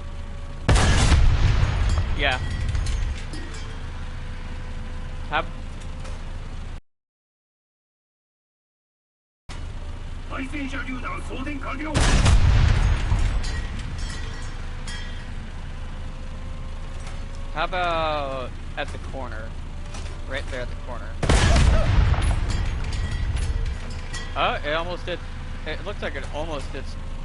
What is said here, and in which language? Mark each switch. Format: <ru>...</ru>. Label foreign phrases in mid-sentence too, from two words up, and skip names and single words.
<en>Yeah. How...</en> <ja>対戦車榴弾装填完了</ja> <en>How about at the corner? Right there at the corner. Oh, it almost did. It looks like it almost did.</en>